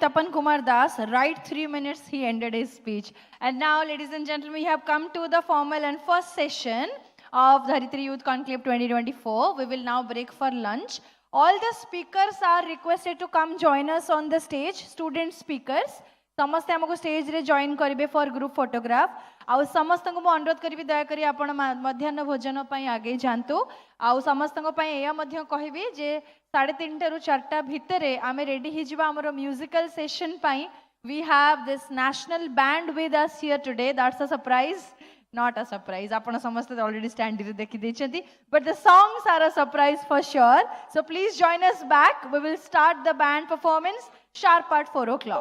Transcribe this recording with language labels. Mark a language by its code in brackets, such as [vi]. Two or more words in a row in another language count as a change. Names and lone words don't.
[en] Tapan Kumar Das, right 3 minutes he ended his speech. And now, ladies and gentlemen, we have come to the formal and first session of Dharitri Youth Conclave 2024. We will now break for lunch. All the speakers are requested to come join us on the stage. Student speakers. [or] ସମସ୍ତେ ଆମକୁ ଷ୍ଟେଜରେ ଜଏନ୍ କରିବେ [en] for group photograph [or] ଆଉ ସମସ୍ତଙ୍କୁ ମୁଁ ଅନୁରୋଧ କରିବି ଦୟାକରି ଆପଣ ମଧ୍ୟାହ୍ନ ଭୋଜନ ପାଇଁ ଆଗେଇ ଯାଆନ୍ତୁ ଆଉ ସମସ୍ତଙ୍କ ପାଇଁ ଏହା ମଧ୍ୟ କହିବି ଯେ 3:30 ରୁ 4ଟା ଭିତରେ ଆମେ ରେଡି ହେଇଯିବା ଆମର [en] musical session [or] ପାଇଁ [en] we have this national band with us here today. That's a surprise. Not a surprise. [or] ଆପଣ ସମସ୍ତେ [en] already stand here [or] ଦେଖି ଦେଇଛନ୍ତି. [en] But the songs are a surprise for sure. So please join us back. We will start the band performance sharp at 4 o'clock.